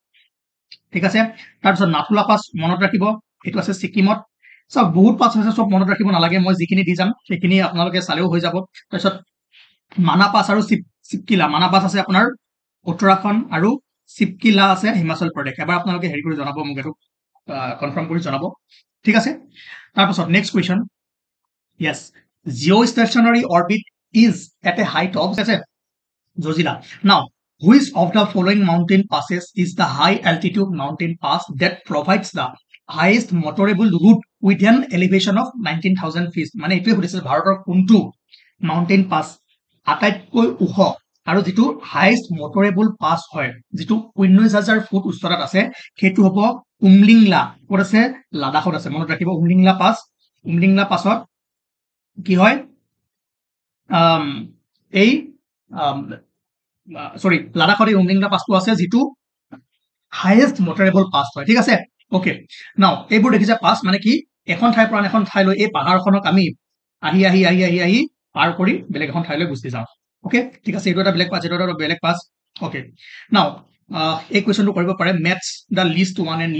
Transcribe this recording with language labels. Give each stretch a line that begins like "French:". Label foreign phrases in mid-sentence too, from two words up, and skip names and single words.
Assamese: ঠিক আছে তাৰপিছত নাথুলা পাছ মনত ৰাখিব এটো আছে সিকিমত সব বহুত পাছ আছে সব মনত ৰাখিব নালাগে মই যিখিনি দি যাম সেইখিনি আপোনালোকে চালেও হৈ যাব তাৰপিছত মানা পাছ আৰু সিপকিলা মানা পাছ আছে আপোনাৰ উত্তৰাখণ্ড আৰু সিপকিলা আছে হিমাচল প্ৰদেশ এবাৰ আপোনালোকে হেৰি কৰি জনাব মোক এটো কনফাৰ্ম কৰি জনাব ঠিক আছে তাৰপিছত
English: next question yes geostationary orbit is at a height of
Assamese: আছে জজিলা
English: now which of the following mountain passes is the high altitude mountain pass that provides the highest motorable route with an elevation of 19,000 feet
Assamese: মানে এইটোৱে সুধিছিল ভাৰতৰ কোনটো
English: mountain pass
Assamese: আটাইতকৈ ওখ আৰু যেটো
English: highest motorable pass
Assamese: হয় যেটো 19,000 ফুট উচ্চতাত আছে সেইটো হ'ব উমলিংলা ক'ত আছে লাডাখত আছে মনত ৰাখিব উমলিংলা পাছত কি হয় এই সৰি লাডাখত এই উমলিংলা পাছটো আছে যেটো
English: highest motorable pass
Assamese: হয় ঠিক আছে
English: okay now
Assamese: এইবোৰ দেখিছে পাছ মানে কি এখন ঠাইৰ পৰা এখন ঠাইলৈ এই পাহাৰখনক আমি আহি পাৰ কৰি বেলেগ এখন ঠাইলৈ গুচি যাওঁ ওকে ঠিক আছে এইটো এটা বেলেগ পাছ এটা বেলেগ পাছ
English: okay now
Assamese: এই কোৱেশ্চনটো কৰিব পাৰে
English: match the list 1 and